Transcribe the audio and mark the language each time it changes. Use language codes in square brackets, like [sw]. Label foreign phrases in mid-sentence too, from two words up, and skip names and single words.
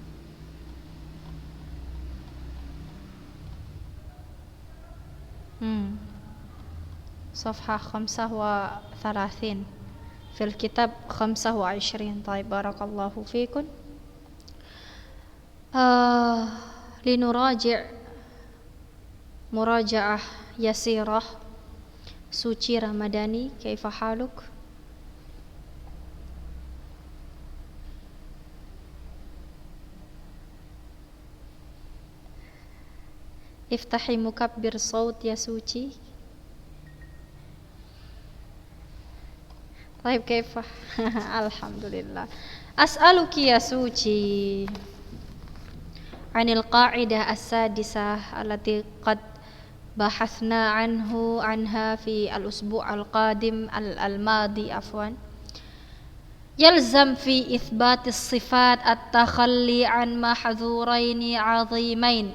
[ar] صفحة 35 في الكتاب 25. طيب، بارك الله فيكم. لنراجع مراجعة يسيرة. Suci Ramadhani, كيف حالك? افتحي مكبر الصوت يا Suci. [id] Baik, kaifa? [ar] Alhamdulillah. أسألكِ يا Suci عن القاعدة السادسة التي قد بحثنا عنها في الأسبوع القادم الماضي عفوا. يلزم في إثبات الصفات التخلي عن محذورين عظيمين.